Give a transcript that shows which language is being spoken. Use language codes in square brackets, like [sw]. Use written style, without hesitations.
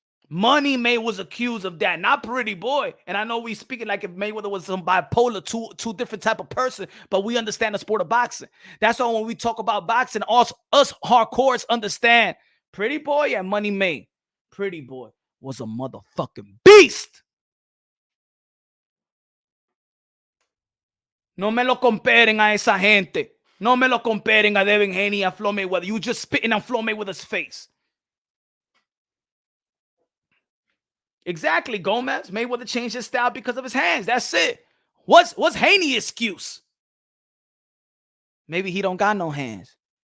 [en] Money May was accused of that, not Pretty Boy. And I know we speaking like if Mayweather was some bipolar, two different type of person, but we understand the sport of boxing. That's why when we talk about boxing, us hardcores understand Pretty Boy and Money May. Pretty Boy was a motherfucking beast. [es] No me lo comparen a esa gente. No me lo comparen a Devin Haney, a Floyd Mayweather. [en] You just spitting on Floyd Mayweather's face. Exactly, Gomez. Mayweather changed his style because of his hands. That's it. What's Haney's excuse? Maybe he don't got no hands.